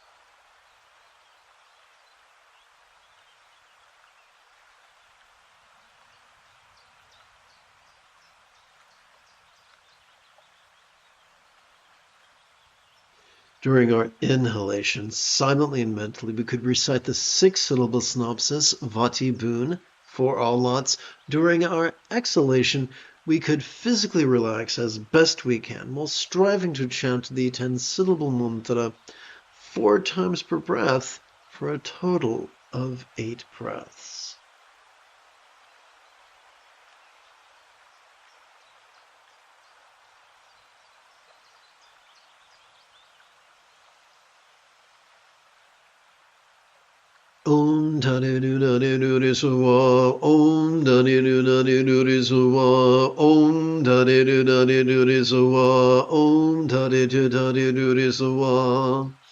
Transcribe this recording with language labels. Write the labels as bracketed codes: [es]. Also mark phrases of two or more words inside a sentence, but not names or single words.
[en] During our inhalation, silently and mentally, we could recite the 6-syllable synopsis, Vati Boon, for all lots. During our exhalation, we could physically relax as best we can while striving to chant the 10-syllable mantra 4 times per breath for a total of 8 breaths. Om Tani Nu Nani Nuri Suwa, Om Tani Nu Nani Nuri Suwa, Om Tani Nu Nani Nuri Suwa, Om Tani Tu Tani Nuri Suwa.